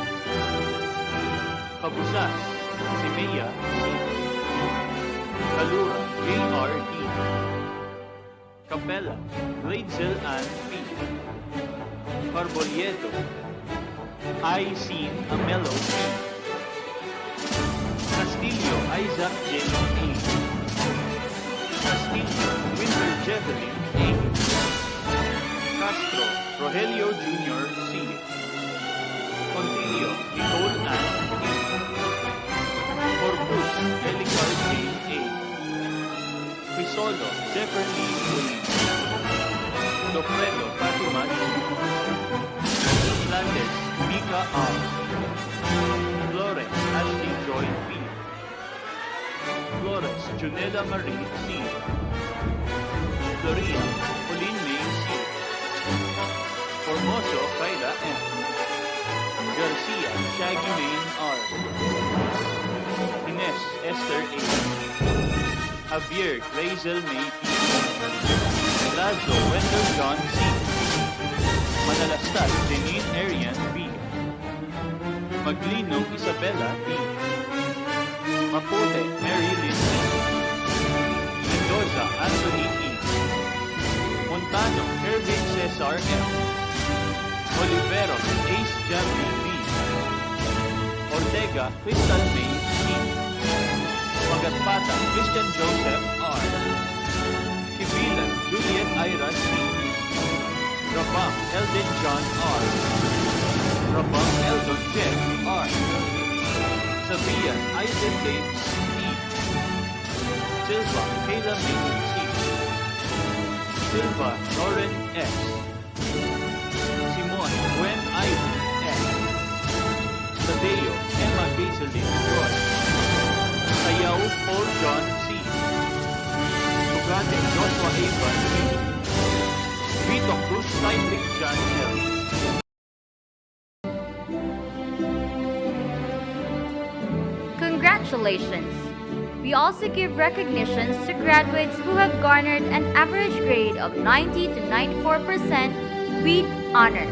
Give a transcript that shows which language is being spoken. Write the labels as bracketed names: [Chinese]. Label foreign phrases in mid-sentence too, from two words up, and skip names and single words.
[English] Cabusas Simea C. Calura J.R. D. Capella Gladesel Ann P. Carbolieto Aicin Amelo P. Castillo Isaac J. A. Castillo Winter Jevelin A. Castro Rogelio Jr. C. Contillo Nicole Ann P. Corpus Elicar Jane A. Pisolo Zephyr Lee Willie. Dofredo Fatima G. Flandes Mika R. Flores Ashley Joy P. Flores Junela Marie C. Floria Pauline May C. Formoso Kyla M. Garcia Shaggy Main R. Ines Esther A. Javier Glazel May P. Lazo Wendell John C. Manalastas Janine Arian B. Maglino Isabella B. Mapote Mary Lynn E. Mendoza Anthony E. Montano Ervin Cesar M. Oliveros Ace Jambi B. Ortega Crystal May C. Magatpata Christian Joseph R. Kibilan Juliet Ira C. Rabang Eldon John R. Rabang Eldon Jeff R. Sabian Isaac James E. Silva Kayla May C. Silva Lauren S. Simon Gwen Ivan S. Tadeo Emma Gazelin Roy. Sayaw Paul John C. Tugate Joshua Evan B. Vito Cruz Heinrich John L. Congratulations! We also give recognitions to graduates who have garnered an average grade of 90 to 94% with honors.